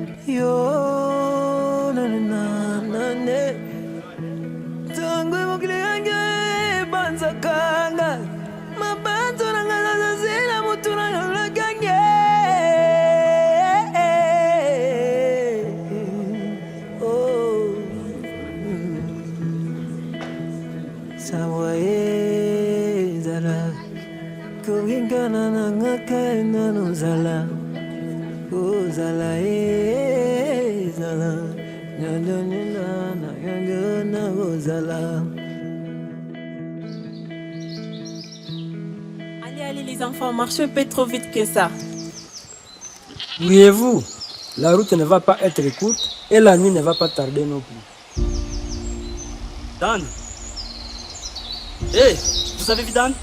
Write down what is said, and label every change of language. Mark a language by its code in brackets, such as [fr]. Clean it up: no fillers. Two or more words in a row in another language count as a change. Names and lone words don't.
[ln] yo na na na ne tangwe mokile yange banza kanga mabanzo nanga zazela mutuna na gange oh sawaye zala kugingana nanga kaina no zala oh zala zala nyanyanyana na nyanyana oh zala. [fr] Allez, les enfants, marchez un peu trop vite que ça. Voyez-vous, la route ne va pas être courte et la nuit ne va pas tarder non plus. Dan. Hé, vous avez vu Dan?